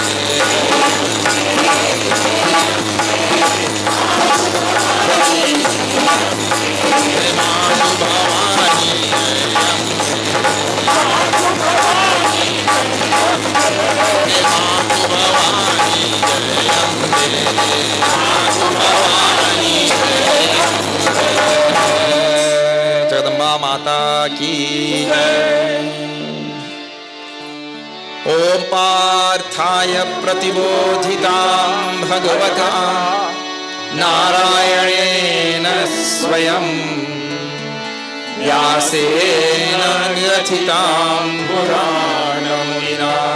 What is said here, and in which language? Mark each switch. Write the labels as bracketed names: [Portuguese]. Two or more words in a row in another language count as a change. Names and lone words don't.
[Hindi] मातु भवानी जय अम्बे मातु भवानी जय अम्बे मातु भवानी जय अम्बे जगदम्बा माता की जय। [Sanskrit] ओम पार्थाय प्रतिबोधितां भगवता नारायणेन स्वयं व्यासेन ग्रथितां पुराणमुनिना